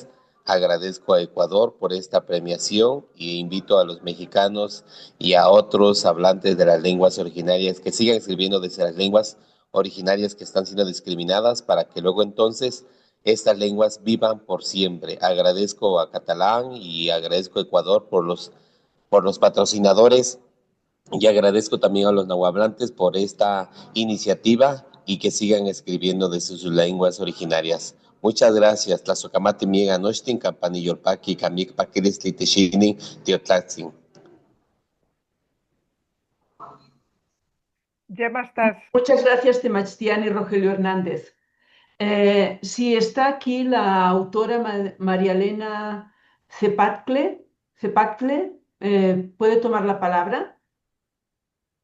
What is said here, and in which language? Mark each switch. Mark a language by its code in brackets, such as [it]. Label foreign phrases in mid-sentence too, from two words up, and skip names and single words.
[es] Agradezco a Ecuador por esta premiación y invito a los mexicanos y a otros hablantes de las lenguas originarias que sigan escribiendo desde las lenguas originarias que están siendo discriminadas para que luego entonces estas lenguas vivan por siempre. Agradezco a Catalán y agradezco a Ecuador por los patrocinadores y agradezco también a los nahuablantes por esta iniciativa y que sigan escribiendo desde sus lenguas originarias. Muchas gracias. [nah] Tlazocamati miega nochtin, campanillolpaqui, camik paquilis litexinin, tiotlatzin. [es] Gemma, estás. Muchas gracias, Temachtiani Rogelio Hernández. Si está aquí la autora María Elena Cepactle, ¿puede tomar la palabra?